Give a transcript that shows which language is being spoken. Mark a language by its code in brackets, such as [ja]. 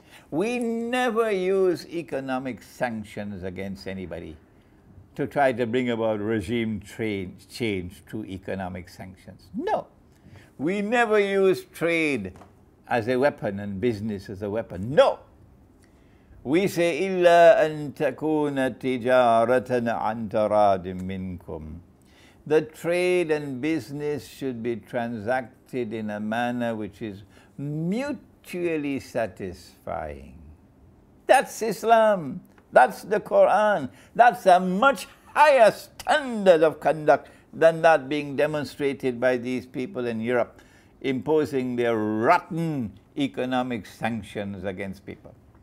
[en] We never use economic sanctions against anybody to try to bring about regime change through economic sanctions. No. We never use trade as a weapon and business as a weapon. No. We say, [ar] إِلَّا أَن تَكُونَ تِجَارَةً عَنْ تَرَادٍ مِّنْكُمْ. [en] The trade and business should be transacted in a manner which is mutually satisfying. That's Islam. That's the Quran. That's a much higher standard of conduct than that being demonstrated by these people in Europe, imposing their rotten economic sanctions against people.